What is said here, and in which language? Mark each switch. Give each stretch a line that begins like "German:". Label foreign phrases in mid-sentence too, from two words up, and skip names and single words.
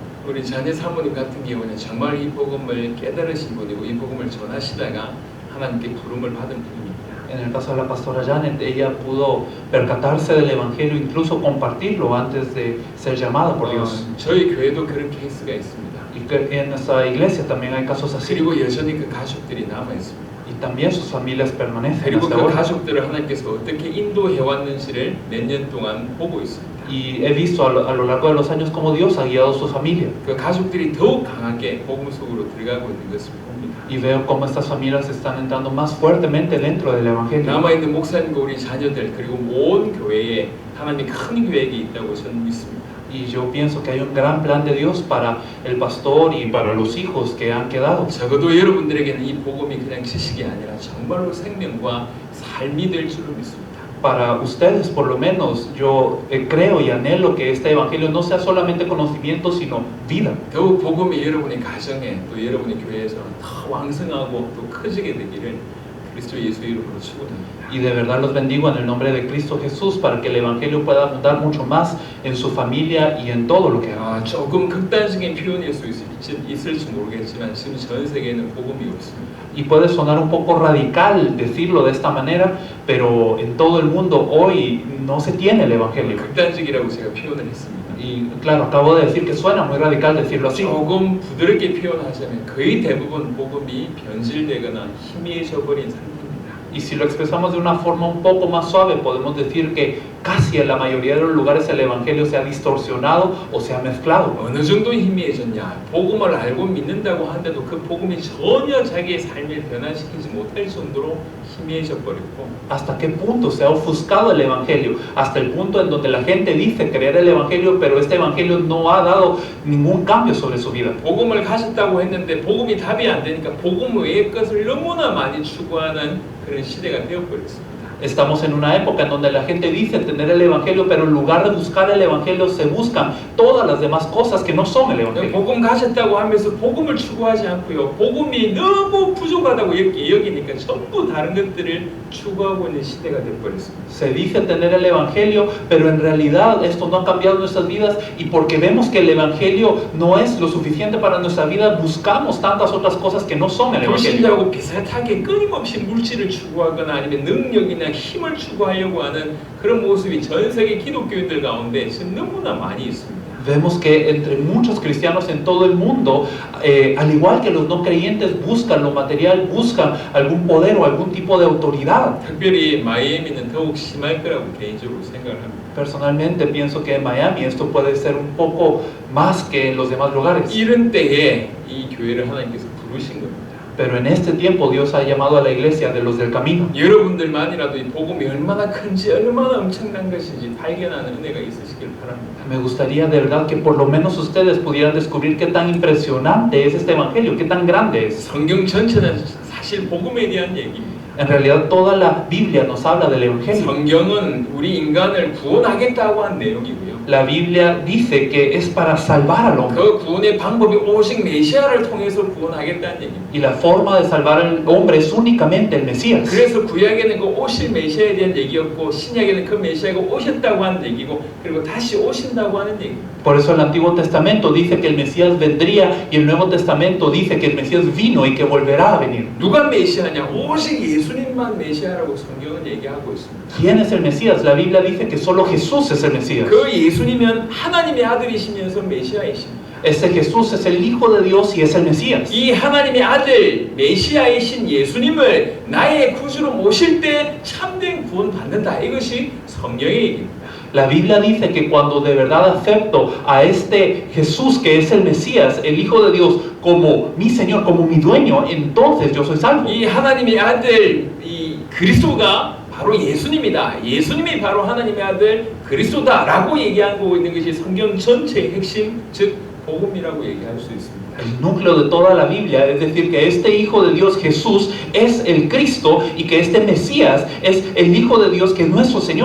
Korean: 우리 자녀 사모님 같은 경우는 정말 이 복음을 깨달으신 분이고 이 복음을 전하시다가 하나님께 부름을 받은 분입니다.
Spanish: En el caso de la pastora Janet, ella pudo percatarse del Evangelio, incluso compartirlo antes de ser llamada por Dios.
Korean: 저희 교회도 그런 케이스가 있습니다.
Spanish: Y que en nuestra iglesia también hay casos así.
Korean: 그리고 여전히 그 가족들이 남아 있습니다.
Spanish: Y también sus familias permanecen
Korean: 그리고
Spanish: hasta
Korean: 그
Spanish: ahora.
Korean: 가족들을 하나님께서 어떻게 인도해 왔는지를 몇 년 동안 보고 있습니다.
Spanish: Y he visto a lo largo de los años cómo Dios ha guiado a su familia.
Korean: 그 가족들이 더욱 강하게 복음 속으로 들어가고 있는 것을 봅니다.
Spanish: Y veo cómo estas familias están entrando más fuertemente dentro del Evangelio.
Korean: 남아있는 목사님과 우리 자녀들 그리고 온 교회에 하나님의 큰 계획이 있다고 저는 믿습니다.
Spanish: Y yo pienso que hay un gran plan de Dios para el pastor y para los hijos que han quedado.
Korean: 적어도 여러분들에게는 이 복음이 그냥 지식이 아니라 정말로 생명과 삶이 될 줄로 믿습니다.
Spanish: Para ustedes, por lo menos, yo creo y anhelo que este Evangelio no sea solamente conocimiento, sino vida.
Korean: 더욱 복음이 여러분의 가정에 또 여러분의 교회에서 더 왕성하고 또 커지게 되기를 그리스도 예수 이름으로 축원합니다.
Spanish: Y de verdad los bendigo en el nombre de Cristo Jesús para que el Evangelio pueda abundar mucho más en su familia y en todo lo que haga.
Korean: 조금 극단적인 표현일 수 있을지 모르겠지만 지금 전 세계에는 복음이 없습니다.
Spanish: Y puede sonar un poco radical decirlo de esta manera, pero en todo el mundo hoy no se tiene el Evangelio.
Korean: 극단적이라고 제가 표현을 했습니다.
Spanish: Y claro, acabo de decir que suena muy radical decirlo así.
Korean: 조금 부드럽게 표현하자면 거의 대부분 복음이 변질되거나 희미해져 버린 상태입니다.
Spanish: Y si lo expresamos de una forma un poco más suave, podemos decir que casi en la mayoría de los lugares el Evangelio se ha distorsionado o se ha mezclado.
Korean: 어느 정도 희미해졌냐? 복음을 알고 믿는다고 하는데도 그 복음이 전혀 자기의 삶을 변화시키지 못할 정도로 희미해져 버렸고
Spanish: ¿Hasta qué punto se ha ofuscado el Evangelio? Hasta el punto en donde la gente dice creer el Evangelio, pero este Evangelio no ha dado ningún cambio sobre su vida.
Korean: 복음을 가졌다고 했는데 복음이 답이 안 되니까 복음 외의 것을 너무나 많이 추구하는 그런 시대가 되어버렸습니다.
Spanish: Estamos en una época en donde la gente dice tener el Evangelio, pero en lugar de buscar el Evangelio se buscan todas las demás cosas que no son el Evangelio.
Korean: 복음 가졌다고 하면서 복음을 추구하지 않고요. 복음이 너무 부족하다고 여기니까 전부 다른 것들을 추구하고 있는 시대가 되어버렸습니다.
Spanish: Se dice tener el Evangelio, pero en realidad esto no ha cambiado nuestras vidas y porque vemos que el Evangelio no es lo suficiente para nuestra vida, buscamos tantas otras cosas que no son el Evangelio.
Korean: 불신자하고 비슷하게 끊임없이 물질을 추구하거나 아니면 능력이나 힘을 추구하려고 하는 그런 모습이 전 세계 기독교인들 가운데 지금 너무나 많이 있습니다.
Spanish: Vemos que entre muchos cristianos en todo el mundo, al igual que los no creyentes, buscan lo material, buscan algún poder o algún tipo de autoridad.
Korean: 특별히 마이애미는 더욱 심할 거라고 개인적으로 생각을 합니다.
Spanish: Personalmente pienso que en Miami esto puede ser un poco más que en los demás lugares.
Korean: 이런 때에 이 교회를 하나님께서 부르신 겁니다.
Spanish: Pero en este tiempo Dios ha llamado a la iglesia de los del camino.
Korean: 여러분들만이라도 이 복음이 얼마나 큰지 얼마나 엄청난 것인지 발견하는 은혜가 있으시길 바랍니다.
Spanish: Me gustaría de verdad que por lo menos ustedes pudieran descubrir qué tan impresionante es este evangelio, qué tan grande es.
Korean: 성경 전체는 사실 복음에 대한 얘기입니다.
Spanish: En realidad toda la Biblia nos habla del evangelio.
Korean: 성경은 우리 인간을 구원하겠다고 한 내용이고요.
Spanish: La Biblia dice que es para salvar al hombre.
Korean: 그 구원의 방법이 오직 메시아를 통해서 구원하겠다는 얘기입니다.
Spanish: Y la forma de salvar al hombre es únicamente el Mesías.
Korean: 그래서 구약에는 그 오실 메시아에 대한 얘기였고 신약에는 그 메시아가 오셨다고 하는 얘기고 그리고 다시 오신다고 하는 얘기입니다.
Spanish: Por eso el Antiguo Testamento dice que el Mesías vendría y el Nuevo Testamento dice que el Mesías vino y que volverá a venir.
Korean: 누가 메시아냐? 오직 예수님만 메시아라고 성경은 얘기하고 있습니다.
Spanish: ¿Quién es el Mesías? La Biblia dice que solo Jesús es el Mesías.
Korean: 그 예수님은 하나님의 아들이시면서 메시아이십니다.
Spanish: Ese Jesús es el Hijo de Dios y es el Mesías.
Korean: 이 하나님의 아들 메시아이신 예수님을 나의 구주로 모실 때 참된 구원 받는다. 이것이 성경의 얘기입니다.
Spanish: La Biblia dice que cuando de verdad acepto a este Jesús que es el Mesías, el Hijo de Dios, como mi Señor, como mi dueño, entonces yo soy salvo.
Korean: 이 하나님의 아들 이 그리스도가 바로 예수님이다. 예수님이 바로 하나님의 아들 그리스도다라고 얘기하고 있는 것이 성경 전체의 핵심, 즉 복음이라고 얘기할 수 있습니다.
Spanish: El núcleo de toda la Biblia es decir que este Hijo de Dios Jesús es el Cristo y que este Mesías es el Hijo de Dios que es nuestro Señor.